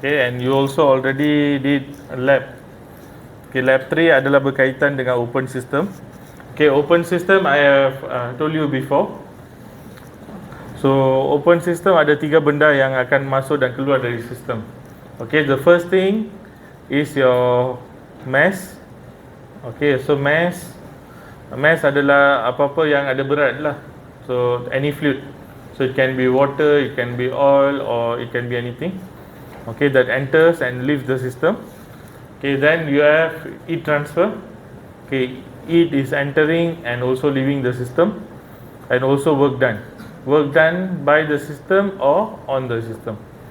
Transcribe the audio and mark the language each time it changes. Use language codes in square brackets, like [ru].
[en] Okay, and you also already did a lab. [ms] Okay, lab 3 adalah berkaitan dengan open system. [en] Okay, open system I have told you before. [ms] So open system ada 3 benda yang akan masuk dan keluar dari sistem. [en] Okay, the first thing is your mass. [ms] Okay, so mass adalah apa-apa yang ada berat lah. [en] So any fluid. So it can be water, it can be oil, or it can be anything. Okay, that enters and leaves the system. Okay, then you have heat transfer. Okay, heat is entering and also leaving the system, and also work done by the system or on the system.